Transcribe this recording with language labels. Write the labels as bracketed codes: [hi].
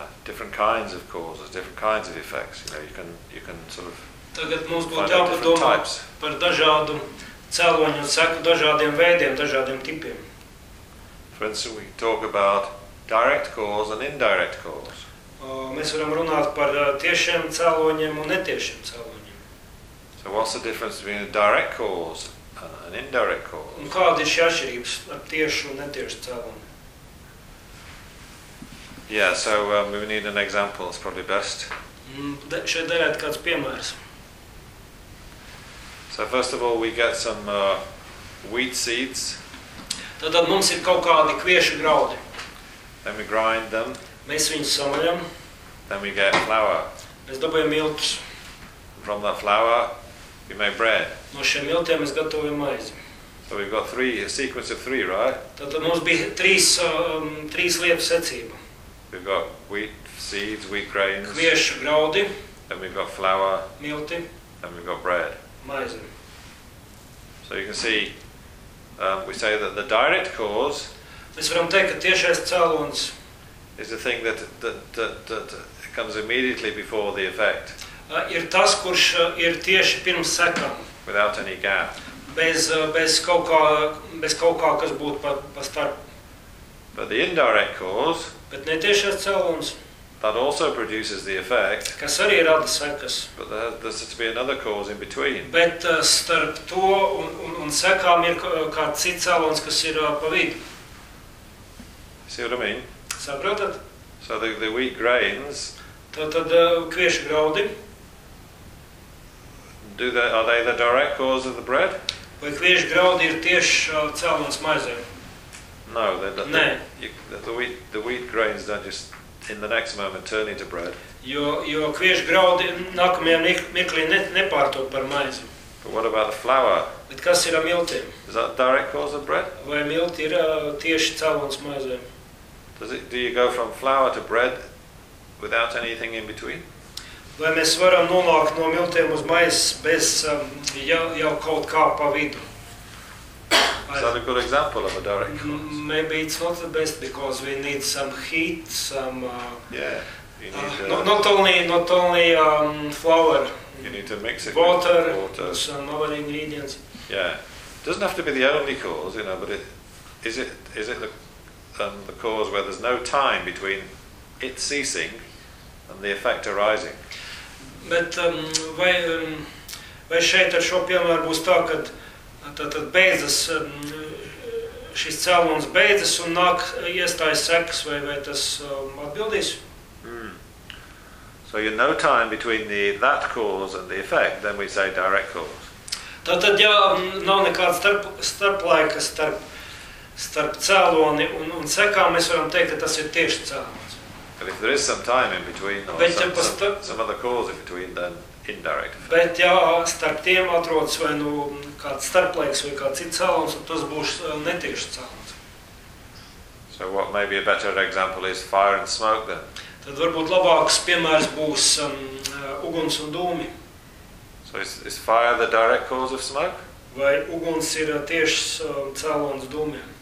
[en] different kinds of causes, different kinds of effects. You know, you can sort of [lv] tagad mums būtu jāpadomā par dažādu cēloņu seku, dažādiem veidiem, dažādiem tipiem. [en] For instance, we talk about direct cause and indirect cause. [lv] Mēs varam runāt par tiešiem cēloņiem un netiešiem cēloņiem. [en] So what's the difference between a direct cause and an indirect cause? [lv] Un kāda ir šī atšķirība ar tiešu un netiešu cēloņu? [en] Yeah, so we need an example, it's probably best. [lv] Šeit darētu kāds piemērs. [en] So first of all, we get some wheat seeds. [lv] Tad mums ir kaut kādi kviešu graudi. [en] Then we grind them. [lv] Mēs viņus samaļam. [en] Then we get flour. [lv] Mēs dabūjam miltus. [en] From that flour, we make bread. [lv] No šiem miltiem mēs gatavojam maizi. [en] So we've got a sequence of three, right? [lv] Tad mums bija trīs lietas secība. [en] We've got wheat seeds, wheat grains. [lv] Kviešu graudi. [en] Then we've got flour. [lv] Milti. [en] Then we've got bread. [lv] Maize. [en] So you can see, we say that the direct cause. [lv] Mēs varam teikt, ka tiešais cēlons. [en] Is the thing that comes immediately before the effect. [lv] Ir tas, kurš ir tieši pirms sekām. [en] Without any gap. [lv] Bez kaut kā, kas būtu pa starp. [en] But the indirect cause. [lv] Bet netiešais cēlons. [en] That also produces the effect. [lv] Kas arī rada sekas. [en] But there's to be another cause in between. [lv] Bet starp to un sekām ir kāds cits cēlons, kas ir pa vidu. [en] See what I mean? [lv] Saprotat? [en] So the wheat grains. [lv] Tad kviešu graudi. [en] Are they the direct cause of the bread? [lv] Vai kviešu graudi ir tieši cēlons maizē? [en] No, the wheat grains don't just in the next moment turn into bread. [lv] Jo kviešu graudi nākamajā mirklī nepārtop par maizi. [en] But what about the flour? [lv] Bet kas ir miltiem? [en] Is that direct cause of bread? [lv] Vai milti ir tieši cēlons maizē? [en] Do you go from flour to bread without anything in between? [lv] Vai mēs varam nonākt no miltiem uz maizi bez jau kaut kā pa vidu? [en] Is that a good example of a direct cause? Maybe it's not the best because we need some heat, some... Yeah, you need... Not only flour. You need to mix it water, with water. Water, some other ingredients. Yeah. It doesn't have to be the only cause, you know, but is it the cause where there's no time between it ceasing and the effect arising? [lv] But vai šeit ar šo piemēru būs tā, kad tad beidzas, šis cēlons beidzas un nāk iestājas sekas, vai tas atbildīs? Mm. [en] So you no time between that cause and the effect, then we say direct cause. [lv] Tad ja nav nekāds starplaika starp cēloni un sekām, mēs varam teikt, ka tas ir tieši cēlons. [en] But if there is some time in between, or some other cause in between, then... Indirect. [lv] Bet ja starp tiem atrodas vai nu kāds starplaiks vai kāds cits cēlons, tas būs netieši cēlons. [en] So what may be a better example is fire and smoke then? [lv] Tad varbūt labāks piemērs būs uguns un dūmi. [en] So is fire the direct cause of smoke? [lv] Vai uguns ir tieši cēlons dūmiem?